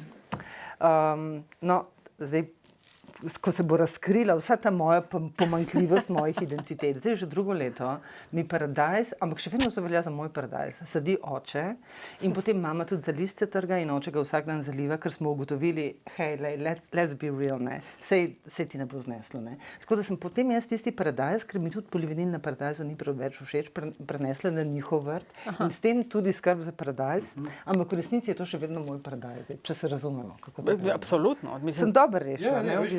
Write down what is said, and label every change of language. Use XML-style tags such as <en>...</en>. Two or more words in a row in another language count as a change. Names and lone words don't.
<sl>No, zdaj, ko se bo razkrila vsa ta moja pomanjkljivost mojih identitet. Zdaj že drugo leto mi paradajz, ampak še vedno to velja za moj paradajz, sadi oče in potem mama tudi za listje trga in oče ga vsak dan zaliva, ker smo ugotovili, hej,</sl> <en>let's be real,</en> <sl>ne, sej ti ne bo zneslo, ne. Tako da sem potem jaz tisti paradajz, ker mi tudi polivinil na paradajzu ni preveč všeč, prenesla na njihov vrt in s tem tudi skrb za paradajz, ampak v resnici je to še vedno moj paradajz, če se razumemo. Absolutno. Sem dobro rešila, ne?</sl>